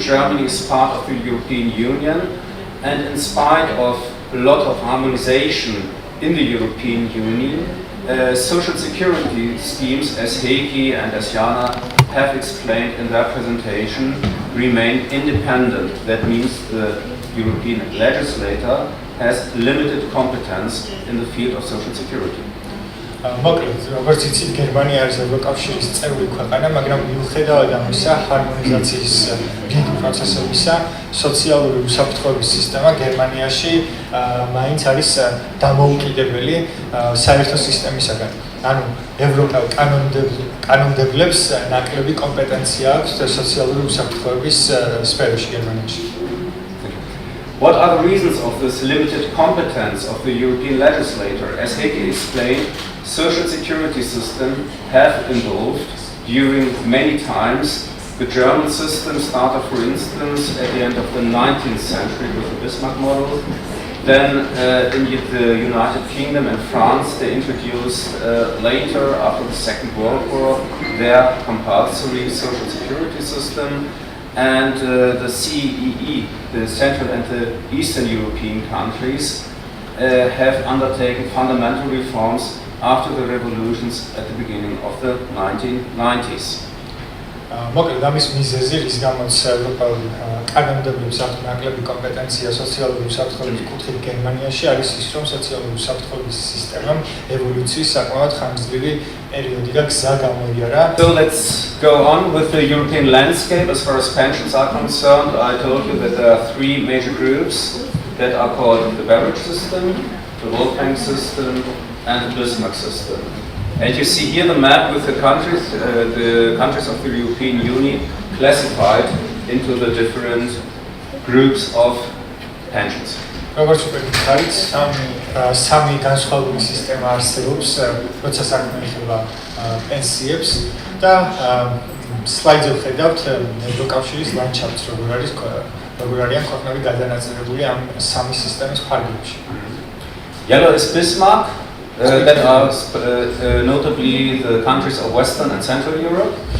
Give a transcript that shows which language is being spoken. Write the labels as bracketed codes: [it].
[en] Germany is part of the European Union, and in spite of a lot of harmonization in the European Union, social security schemes, as Heikki and as Jana have explained in their presentation, remain independent. That means the European legislator has limited competence in the field of social security. [ka] მოკლედ, როგორც იცით, გერმანია არის ევროკავშირის წევრი ქვეყანა, მაგრამ მიუხედავად ამისა, ჰარმონიზაციის დიდი პროცესებისა, სოციალური უსაფრთხოების სისტემა გერმანიაში მაინც არის დამოუკიდებელი საერთო სისტემისაგან. ანუ ევროპელ კანონმდებლებს ნაკლები კომპეტენცია აქვს სოციალური უსაფრთხოების სფეროში გერმანიაში. [en] What are the reasons of this limited competence of the European legislator? As Heikki explained, social security system have evolved during many times. The German system started, for instance, at the end of the 19th century with the Bismarck model. Then in the United Kingdom and France, they introduced later, after the Second World War, their compulsory social security system. And the CEE, the Central and the Eastern European countries, have undertaken fundamental reforms after the revolutions at the beginning of the 1990s. [ka] მოკლედ, ამის მიზეზი, რის გამოც ევროპელ კანონმდებლებს აქვს ნაკლები კომპეტენცია სოციალური უსაფრთხოების კუთხით გერმანიაში, არის ის, რომ სოციალური უსაფრთხოების სისტემამ ევოლუციის საკმაოდ ხანგრძლივი პერიოდი და გზა გამოიარა. [en] So let's go on with the European landscape. As far as pensions are concerned, I told you that there are three major groups that are called the beverage system, the Wolfgang system, and the Bismarck system. And you see here the map with the countries of the European Union classified into the different groups of pensions. [ka] როგორც უკვე გითხარით, სამი განსხვავებული სისტემა არსებობს, როცა საქმე ეხება პენსიებს და სლაიდზე ვხედავთ ევროკავშირის ლანდშაფტს, როგორ არიან ქვეყნები გადანაწილებული ამ სამი სისტემის ფარგლებში. [en] Yellow is Bismarck, that are notably the countries of Western and Central Europe.